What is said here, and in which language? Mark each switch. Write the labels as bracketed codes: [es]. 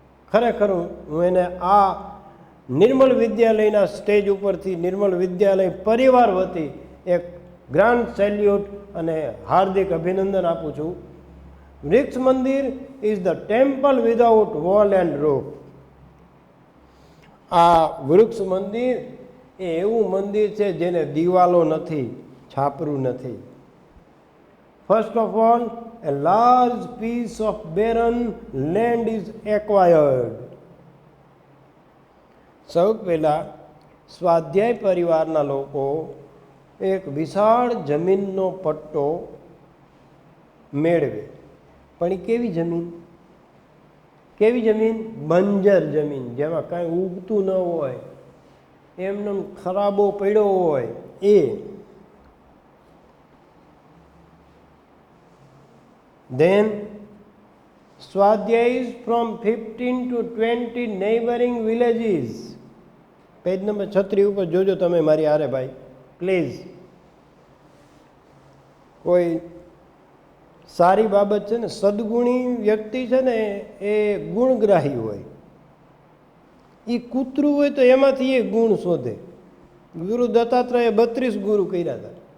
[gu] ખરેખર હું એને આ નિર્મલ વિદ્યાલયના સ્ટેજ ઉપરથી, નિર્મલ વિદ્યાલય પરિવાર વતી એક ગ્રાન્ડ સેલ્યુટ અને હાર્દિક અભિનંદન આપું છું. [en] Vriksha mandir is the temple without wall and roof. [gu] આ વૃક્ષ મંદિર એ એવું મંદિર છે જેને દિવાલો નથી, છાપરું નથી. [en] First of all, a large piece of barren land is acquired. [gu] સૌ પહેલા સ્વાધ્યાય પરિવારના લોકો એક વિશાળ જમીનનો પટ્ટો મેળવે. પણ એ કેવી જમીન? કેવી જમીન? બંજર જમીન, જેમાં કાંઈ ઉગતું ન હોય, એમનો ખરાબો પડ્યો હોય. [en] એ then Swadhyayis from 15 to 20 neighboring villages. [gu] Page number 36 ઉપર જોજો તમે મારી હારે ભાઈ પ્લીઝ. કોઈ સારી બાબત છે ને, સદગુણી વ્યક્તિ છે ને એ ગુણગ્રાહી હોય. એ કૂતરું હોય તો એમાંથી એ ગુણ શોધે. ગુરુ દત્તાત્રેય 32 ગુરુ કર્યા હતા.